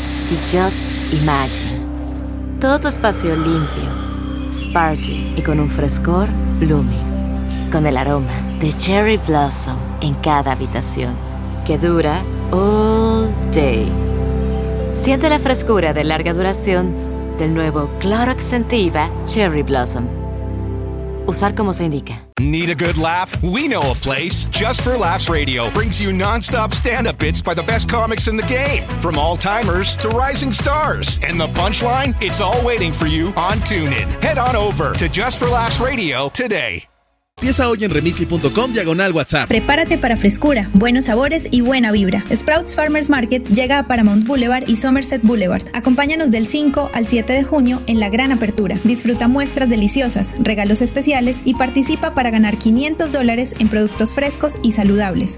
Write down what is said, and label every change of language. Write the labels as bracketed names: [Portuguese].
[Spanish] Y [English] just imagine. [Spanish] Todo tu espacio limpio, [English] sparkling [Spanish] y con un frescor [English] blooming. [Spanish] Con el aroma de Cherry Blossom en cada habitación. Que dura [English] all day. [Spanish] Siente la frescura de larga duración del nuevo Clorox Sentiva Cherry Blossom. Usar como se indica. [English] Need a good laugh? We know a place. Just for Laughs Radio brings you nonstop stand-up bits by the best comics in the game. From all-timers to rising stars. And the punchline? It's all waiting for you on TuneIn. Head on over to Just for Laughs Radio today. [Spanish] Empieza hoy en remitly.com/WhatsApp. Prepárate para frescura, buenos sabores y buena vibra. Sprouts Farmers Market llega a Paramount Boulevard y Somerset Boulevard. Acompáñanos del 5 al 7 de junio en la gran apertura. Disfruta muestras deliciosas, regalos especiales y participa para ganar $500 en productos frescos y saludables.